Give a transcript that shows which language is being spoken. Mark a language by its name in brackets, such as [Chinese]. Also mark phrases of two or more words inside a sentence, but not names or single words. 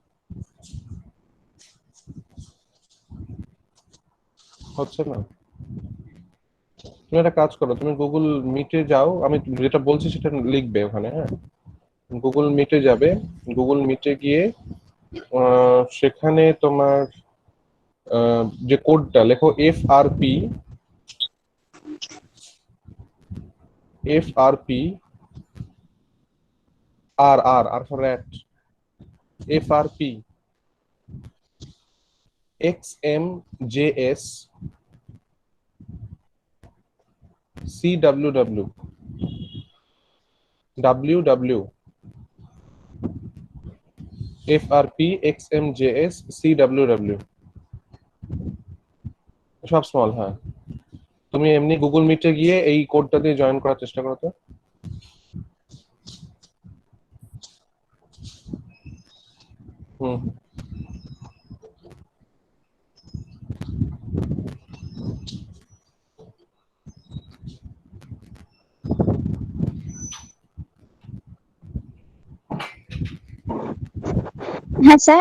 [Bangla] হচ্ছে না? তুমি একটা কাজ করো, তুমি গুগল মিটে যাও, আমি যেটা বলছি সেটা লিখবে ওখানে, হ্যাঁ? গুগল মিটে যাবে, গুগল মিটে গিয়ে সেখানে তোমার যে কোডটা লেখো FRP, FRP, [English] R for rat, [Bangla] FRP XMJS CWW WW FRP XMJS CWW সব স্মল। হ্যাঁ, তুমি এমনি গুগল মিটে গিয়ে এই কোডটা দিয়ে জয়েন করার চেষ্টা করো তো। হুম, হ্যাঁ স্যার।